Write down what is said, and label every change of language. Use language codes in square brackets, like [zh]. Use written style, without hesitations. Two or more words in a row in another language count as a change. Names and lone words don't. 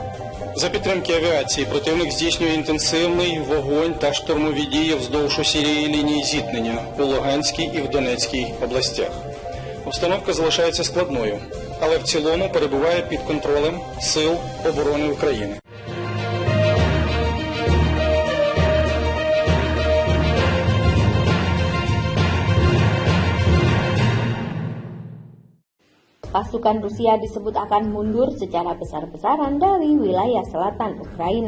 [uk] За підтримки авіації противник здійснює інтенсивний вогонь та штурмові дії вздовж усієї лінії зіткнення у Луганській і в Донецькій областях. Обстановка залишається складною, але в цілому перебуває під контролем Сил оборони України. [id] Pasukan Rusia disebut akan mundur secara besar-besaran dari wilayah selatan Ukraina.